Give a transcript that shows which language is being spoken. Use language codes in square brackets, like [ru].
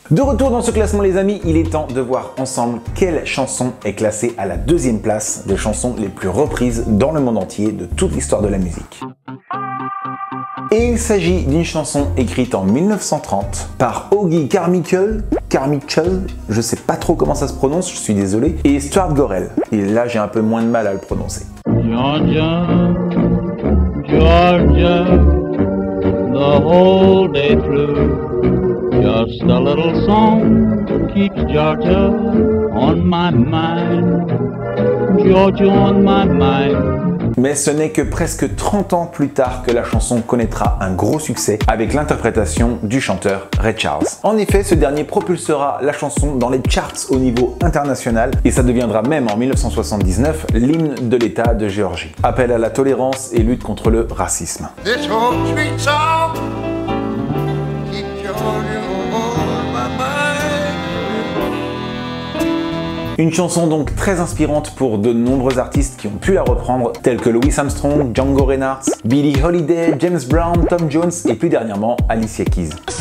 [fr] De retour dans ce classement, les amis, il est temps de voir ensemble quelle chanson est classée à la 2e place des chansons les plus reprises dans le monde entier de toute l'histoire de la musique. Et il s'agit d'une chanson écrite en 1930 par Augie Carmichael, je sais pas trop comment ça se prononce, je suis désolé, et Stuart Gorrell. Et là, j'ai un peu moins de mal à le prononcer. [en] Georgia, Georgia, the whole day through, just a little song keeps Georgia on my mind, Georgia on my mind. [fr] Mais ce n'est que presque 30 ans plus tard que la chanson connaîtra un gros succès avec l'interprétation du chanteur Ray Charles. En effet, ce dernier propulsera la chanson dans les charts au niveau international et ça deviendra même en 1979 l'hymne de l'État de Géorgie. Appel à la tolérance et lutte contre le racisme. [en] This whole sweet song keeps Georgia on my mind. [fr] Une chanson donc très inspirante pour de nombreux artistes qui ont pu la reprendre, tels que Louis Armstrong, Django Reinhardt, Billie Holiday, James Brown, Tom Jones et plus dernièrement Alicia Keys.